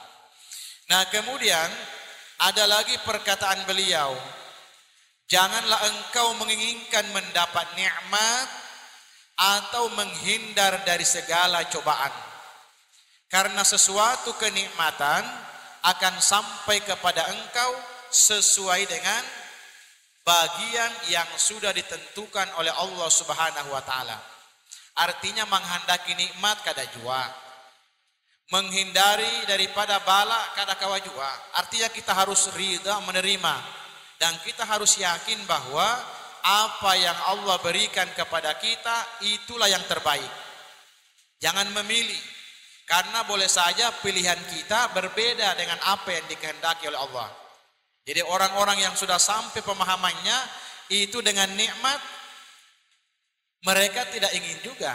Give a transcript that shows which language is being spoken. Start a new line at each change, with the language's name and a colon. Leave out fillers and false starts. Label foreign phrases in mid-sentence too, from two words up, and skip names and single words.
Indonesian: Nah, kemudian ada lagi perkataan beliau, janganlah engkau menginginkan mendapat nikmat atau menghindar dari segala cobaan. Karena sesuatu kenikmatan akan sampai kepada engkau sesuai dengan bagian yang sudah ditentukan oleh
Arabic: الله سبحانه وتعالى.
Banjar: Artinya menghendaki nikmat kada jua, menghindari daripada bala kada kawa jua.
Indonesian: Artinya kita harus ridha menerima dan kita harus yakin bahwa apa yang Allah berikan kepada kita itulah yang terbaik. Jangan memilih, karena boleh saja pilihan kita berbeda dengan apa yang dikehendaki oleh Allah. Jadi orang-orang yang sudah sampai pemahamannya itu dengan nikmat mereka tidak ingin juga.